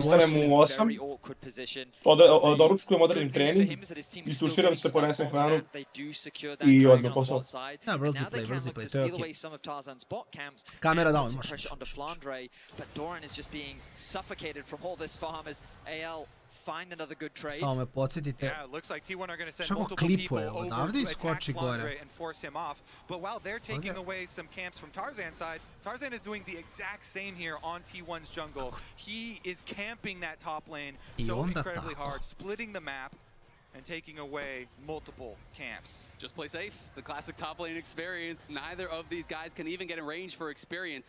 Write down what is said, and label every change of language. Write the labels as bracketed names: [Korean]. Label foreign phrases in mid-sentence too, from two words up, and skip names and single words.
[Serbian] Ustanemo u 8, doručkujem odredim trening, istuširam se, ponesem hranu i odmah posao. Da, brzi play, to je okej. Kamera down, može. Samo me podsjetite. Šako klipuje odavde i skoči gore. [English] Tarzan is doing the exact same here on T1's jungle. He is camping that top lane so incredibly hard, splitting the map and taking away multiple camps. Just play safe. The classic top lane experience. Neither of these guys can even get in range for experience.